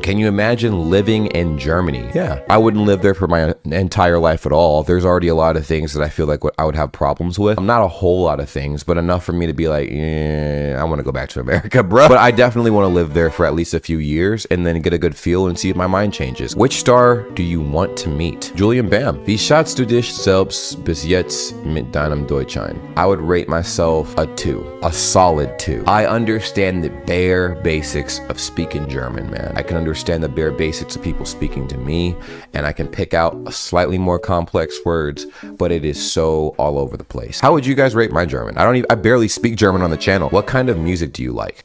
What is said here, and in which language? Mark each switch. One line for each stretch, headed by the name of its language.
English: Can you imagine living in Germany? Yeah, I wouldn't live there for my entire life at all. There's already a lot of things that I feel like I would have problems with. Not a whole lot of things, but enough for me to be like, I want to go back to America, bro. But I definitely want to live there for at least a few years and then get a good feel and see if my mind changes. Which star do you want to meet? Julian Bam.
German: Wie schätzt du dich selbst bis jetzt mit deinem Deutschsein?
English: I would rate myself a 2. A solid 2. I understand the bare basics of speaking German, man. I can understand the bare basics of people speaking to me, and I can pick out a slightly more complex words, but it is so all over the place. How would you guys rate my German? I barely speak German on the channel. What kind of music do you like?